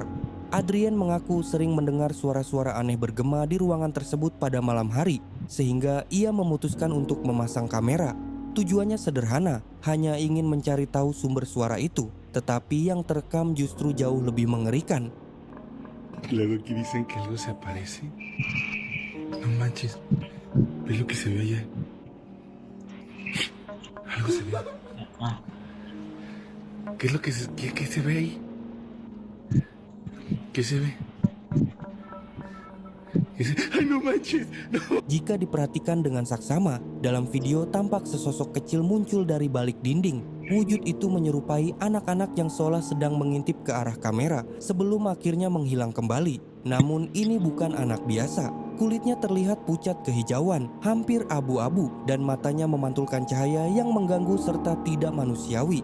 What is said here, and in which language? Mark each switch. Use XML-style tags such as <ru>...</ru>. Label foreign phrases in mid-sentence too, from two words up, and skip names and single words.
<id>Adrian mengaku sering mendengar suara-suara aneh bergema di ruangan tersebut pada malam hari, sehingga ia memutuskan untuk memasang kamera. Tujuannya sederhana, hanya ingin mencari tahu sumber suara itu, tetapi yang terekam justru jauh lebih mengerikan.</id> <es>Luego aquí dicen que algo se aparece. No manches. ¿Ves lo que se ve allá? Algo se ve. ¿Qué es lo que qué se ve ahí? ¿Qué se ve? ¡Ay, no manches! No.</es> <id>Jika diperhatikan dengan saksama, dalam video tampak sesosok kecil muncul dari balik dinding. Wujud itu menyerupai anak-anak yang seolah sedang mengintip ke arah kamera sebelum akhirnya menghilang kembali. Namun ini bukan anak biasa. Kulitnya terlihat pucat kehijauan, hampir abu-abu, dan matanya memantulkan cahaya yang mengganggu serta tidak manusiawi.</id>